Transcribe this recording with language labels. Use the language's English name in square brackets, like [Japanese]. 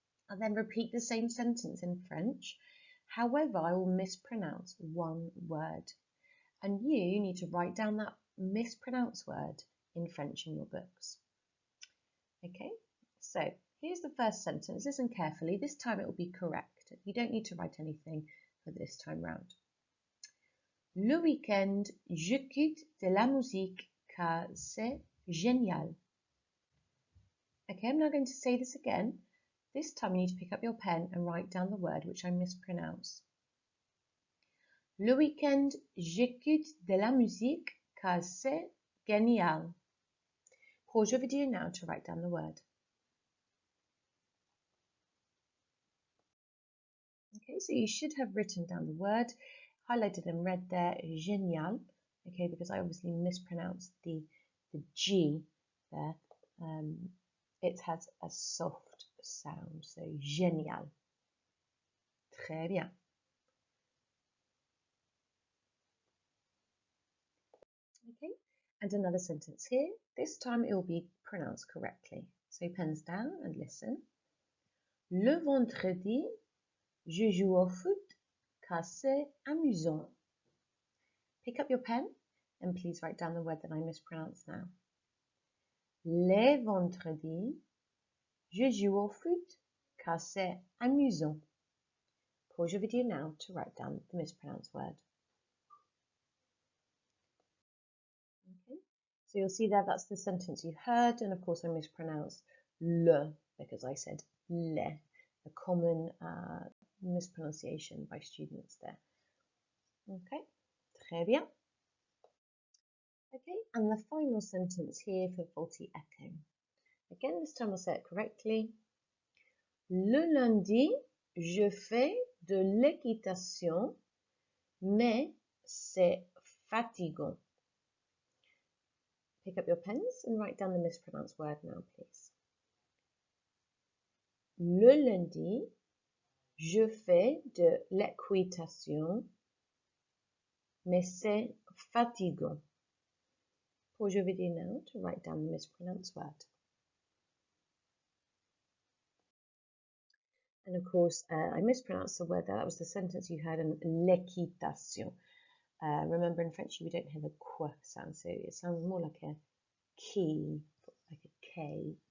[English] I'll then repeat the same sentence in French. However, I will mispronounce one word. And you need to write down that mispronounced word in French in your books. Okay, so here's the first sentence. Listen carefully. This time it will be correct. You don't need to write anything for this time round. [French] Le week-end, j'écoute de la musique car c'est génial. [English] Okay, I'm now going to say this again. This time you need to pick up your pen and write down the word which I mispronounce. [French] Le week-end, j'écoute de la musique car c'est génial. [English] Pause your video now to write down the word. Okay, so you should have written down the word, highlighted in red there, génial. Okay, because I obviously mispronounced the G there. It has a soft sound, so génial. [French] Très bien. [English] Okay, and another sentence here. This time it will be pronounced correctly. So pens down and listen. [French] Le vendredi, je joue au foot car c'est amusant. [English] Pick up your pen and please write down the word that I mispronounced now. [French] Les vendredis, je joue au foot car c'est amusant. [English] Pause your video now to write down the mispronounced word. Okay, so you'll see there that's the sentence you heard, and of course I mispronounced le because I said le, a common mispronunciation by students there. Okay, [French] très bien. [English] Okay, and the final sentence here for faulty echo. Again, this time I'll say it correctly. [French] Le lundi, je fais de l'équitation, mais c'est fatigant. [English] Pick up your pens and write down the mispronounced word now, please. [French] Le lundi, je fais de l'équitation, mais c'est fatigant. [English] Pause your video now to write down the mispronounced word. And of course, I mispronounced the word there. That was the sentence you heard in l'équitation. Remember, in French, we don't have a qu sound, so it sounds more like a key, like a K.